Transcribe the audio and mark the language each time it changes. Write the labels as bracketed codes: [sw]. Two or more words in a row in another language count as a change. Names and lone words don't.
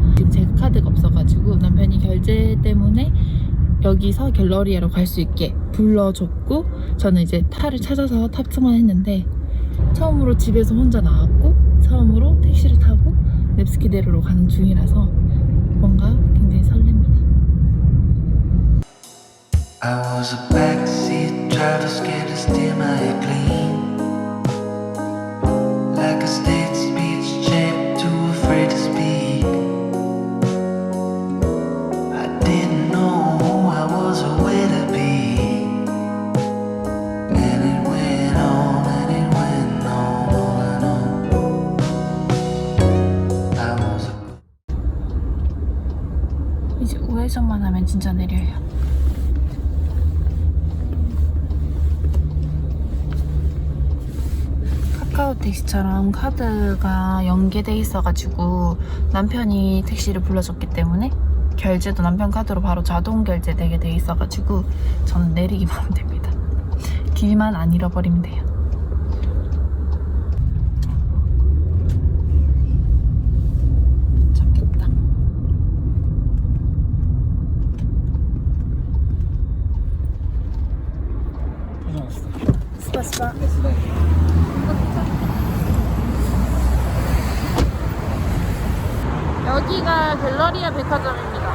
[ko] 지금 제 카드가 없어가지고 남편이 결제 때문에 여기서 갤러리아로 갈 수 있게 불러줬고, 저는 이제 차를 찾아서 탑승만 했는데 처음으로 집에서 혼자 나왔고 처음으로 택시를 타고 넵스키대로로 가는 중이라서 뭔가 굉장히 설렙니다. [en] I was a backseat driver, scared to steer my clean. Like a state speech champ, too afraid to speak. I didn't know who I was or where to be. And it went on and it went on and on. I was a [ko] 이제 우회전만 하면 진짜 내려요. 카카오 택시처럼 카드가 연계돼 있어가지고 남편이 택시를 불러줬기 때문에 결제도 남편 카드로 바로 자동 결제되게 돼 있어가지고 저는 내리기만 하면 됩니다. 길만 안 잃어버리면 돼요. 좋겠다. [ru] Пожалуйста. 스파스파. До свидания. [ko] 여기가 갤러리아 백화점입니다.